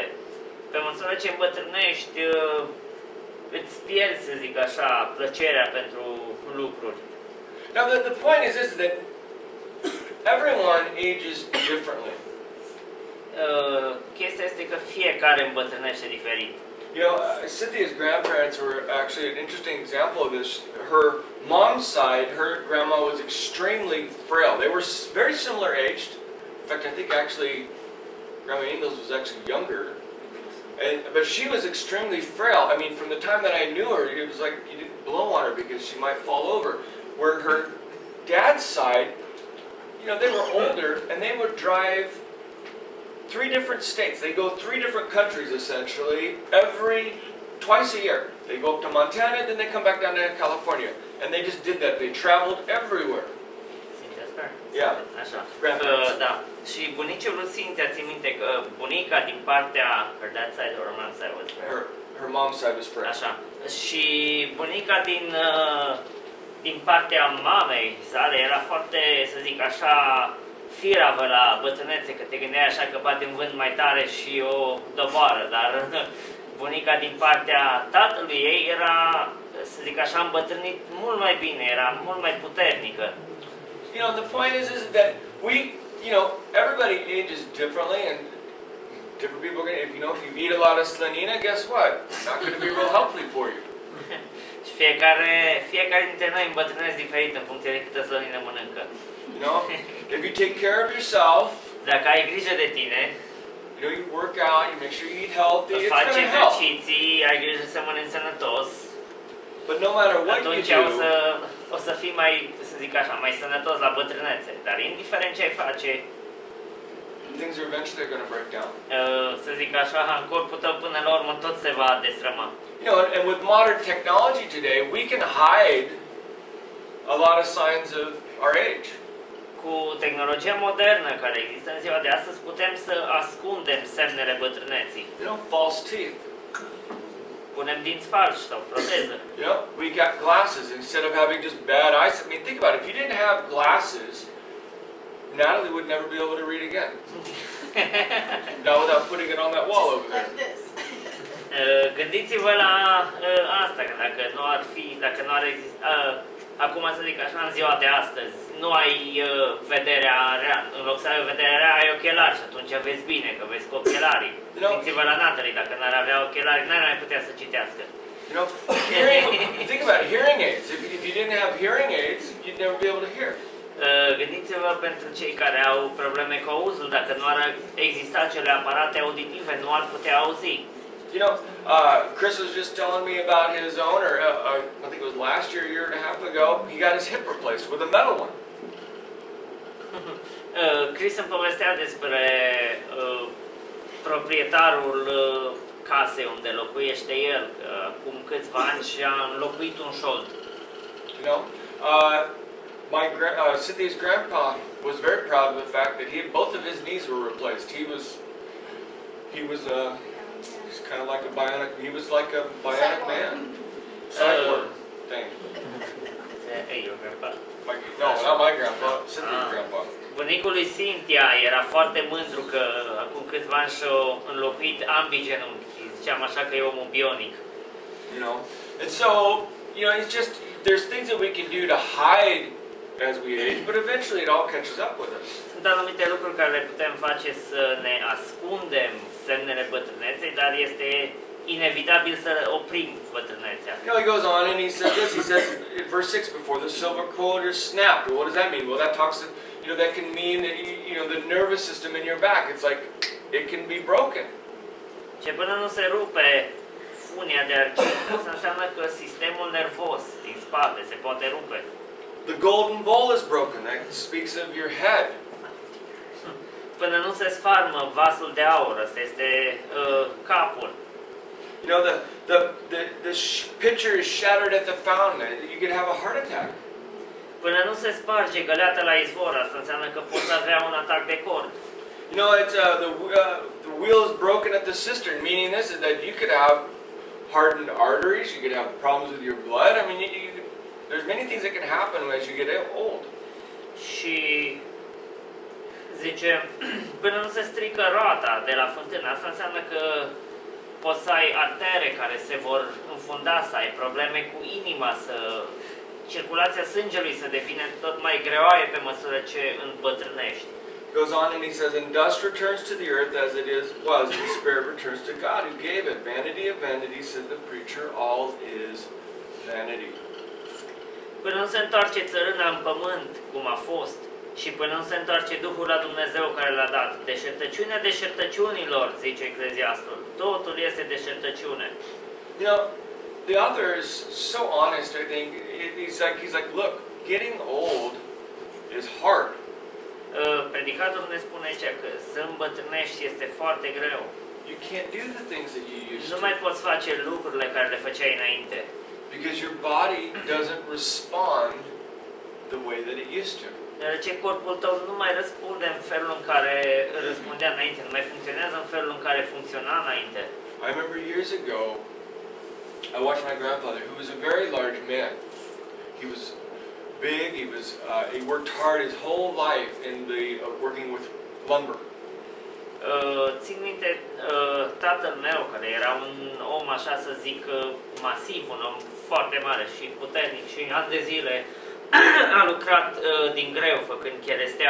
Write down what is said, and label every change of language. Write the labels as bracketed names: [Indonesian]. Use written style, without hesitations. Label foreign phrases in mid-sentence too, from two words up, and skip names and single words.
[Romanian] Pe măsură ce îmbătrânești, îți pierzi, să zic așa, plăcerea pentru lucruri. [English] Now the point is this, that everyone ages differently. [Romanian] Chestia este că fiecare îmbătrânește diferit. [English] You know, Cynthia's grandparents were actually an interesting example of this. Her mom's side, her grandma was extremely frail. They were very similar aged. In fact, I think actually Grandma Ingalls was actually younger. But she was extremely frail. I mean, from the time that I knew her, it was like you didn't blow on her because she might fall over. Where her dad's side, you know, they were older and they would drive 3 different states. They go 3 different countries essentially twice a year. They go up to Montana, then they come back down to California. And they just did that. They traveled everywhere. Yeah. [Romanian] Așa. Grandparents. Da. Și bunicul lui Cynthia, țin minte că bunica din partea [English] her dad's side or her mom's side was her mom's side was French. [Romanian] Așa. Și bunica din partea mamei sale era foarte, să zic așa, firavă la bătrânețe, că te gândeai așa că poate îmi vând mai tare și o doboară, dar bunica din partea tatălui ei era, să zic așa, îmbătrânit mult mai bine, era mult mai puternică. [English] You know, the point is that everybody ages differently and different people are if you eat a lot of slanina, guess what? It's not going to be real helpful for you. [Romanian] Și fiecare dintre noi îmbătrânesc diferit în funcție de câtă slănină mănâncă. [English] You know, if you take care of yourself, [Romanian] dacă ai grijă de tine, [English] you work out, you make sure you eat healthy, it's [Romanian] faci [English] going to help. [Romanian] exerciții, ai grijă să mănânci sănătos, [English] but no matter what you [Romanian] atunci [English] do, [Romanian] o să fii mai, să zic așa, mai sănătos la bătrânețe. Dar indiferent ce ai face, [English] things are eventually going to break down. [Romanian] Să zic așa, în corpul tău până la urmă tot se va destrăma. [English] You know, and with modern technology today, we can hide a lot of signs of our age. [Romanian] Cu tehnologia modernă care există în ziua de astăzi, putem să ascundem semnele bătrâneții. [English] You know, false teeth. [Romanian] Punem dinți falși sau proteză. [English] You know, we got glasses instead of having just bad eyes. I mean, think about it. If you didn't have glasses, Natalie would never be able to read again. Not without putting it on that wall over there. Like this. [Romanian] Gândiți-vă la asta, că dacă nu ar exista, acum să zic așa, în ziua de astăzi, nu ai vederea rea, în loc să ai vederea rea, ai ochelari și atunci vezi bine, că vezi cu ochelarii. Gândiți-vă la Natalie, dacă n-ar avea ochelari, n-ar mai putea să citească. [English] You know, think about it, hearing aids. If you didn't have hearing aids, you'd never be able to hear. [Romanian] Gândiți-vă pentru cei care au probleme cu auzul, dacă nu ar exista acele aparate auditive, nu ar putea auzi. [English] You know, Chris was just telling me about his owner. I think it was last year and a half ago. He got his hip replaced with a metal one. [Romanian] Chris îmi povestea despre proprietarul casei unde locuiește el, acum câțiva ani și-a înlocuit un șold. [English] You know, Cynthia's grandpa was very proud of the fact that both of his knees were replaced. He's kind of like a bionic. He was like a bionic man. Cyborg thing. Hey, your grandpa. No, not my grandpa. Cynthia's grandpa. [Romanian] Bunicul lui Cynthia era foarte mândru că acum câțiva ani și-a înlocuit ambii genunchi. Ziceam așa că e omul bionic. [English] You know, and so it's just there's things that we can do to hide as we age, but eventually it all catches up with us. [Romanian] Sunt anumite lucruri care le putem face să ne ascundem semnele bătrâneței, dar este inevitabil să oprim bătrânețea. [English] You know, he goes on and he says this. He says in verse 6, before the silver cord is snapped. Well, what does that mean? Well, that talks. That can mean that the nervous system in your back. It's like it can be broken. [Romanian] Ce până nu se rupe funia de argint, asta înseamnă că sistemul nervos din spate se poate rupe. [English] The golden bowl is broken. That speaks of your head. [Romanian] Până nu se sfarmă vasul de aur, ăsta este capul. [English] You know, the pitcher is shattered at the fountain. You could have a heart attack. [Romanian] Până nu se sparge găleata la izvor, asta înseamnă că poți avea un atac de cord. [English] You know, it's the wheel is broken at the cistern, meaning this is that you could have hardened arteries, you could have problems with your blood. I mean, there's many things that can happen as you get old. [Romanian] Și zice, până nu se strică roata de la fântână, asta înseamnă că poți să ai artere care se vor înfunda, să ai probleme cu inima, să circulația sângelui să devină tot mai greoaie pe măsură ce îmbătrânești. [English] Goes on and he says, and dust returns to the earth as it was, and spirit returns to God who gave it. Vanity of vanity, says the preacher, all is vanity. [Romanian] Până nu se întoarce țărâna în pământ, cum a fost, și până nu se întoarce Duhul la Dumnezeu care l-a dat. Deșertăciunea deșertăciunilor, zice Eclesiastul. Totul este deșertăciune. [English] You know, the author is so honest, I think. He's like, look, getting old is hard. [Romanian] Predicatorul ne spune aici că să îmbătrânești este foarte greu. [English] You can't do the things that you used [Romanian] Nu [English] to. [Romanian] mai poți face lucrurile care le făceai înainte. [English] Because your body doesn't respond the way that it used to. [Romanian] Deoarece corpul tău nu mai răspunde în felul în care răspundea înainte, nu mai funcționează în felul în care funcționa înainte. [English] I remember years ago, I watched my grandfather, who was a very large man. He was big. He worked hard his whole life in working with lumber. [Romanian] Țin minte, tatăl meu, care era un om, așa să zic, masiv, un om foarte mare și puternic și ani de zile a lucrat din greu, făcând cherestea.